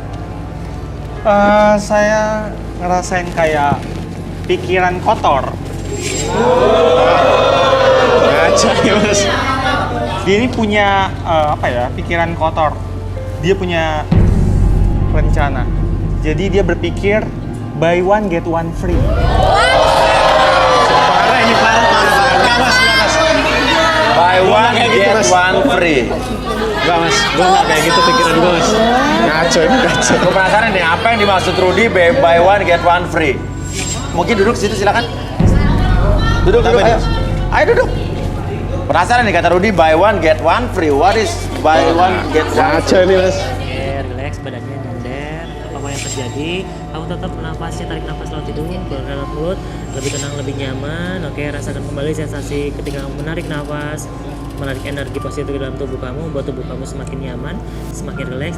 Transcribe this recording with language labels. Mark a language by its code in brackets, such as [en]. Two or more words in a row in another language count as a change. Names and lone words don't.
[id] Saya ngerasain kayak pikiran kotor. Ngaca ya mas. Dia ini punya pikiran kotor. Dia punya rencana. Jadi dia berpikir [en] buy one get one free. [id] Parah ini parah. Enggak mas. [en] Buy one, [id] kayak gitu, [en] get [id] Mas. [en] one free. [id] Enggak mas, gue nggak kayak gitu pikiran gue mas. Ngaco ini ngaco. Gue penasaran nih, apa yang dimaksud Rudi [en] buy one, get one free? [id] Mungkin duduk situ, silakan. Duduk, Apa ayo. itu? Ayo duduk. Penasaran nih kata Rudi, [en] buy one, get one free. What is buy one, get one [id] Ngaco free? ini mas. Relax, badannya nyender, apapun yang terjadi kamu tetap nafasnya, tarik nafas lewat hidung, keluarkan lewat mulut, lebih tenang, lebih nyaman. Oke, rasakan kembali sensasi ketika kamu menarik nafas, menarik energi positif ke dalam tubuh kamu, membuat tubuh kamu semakin nyaman, semakin rileks.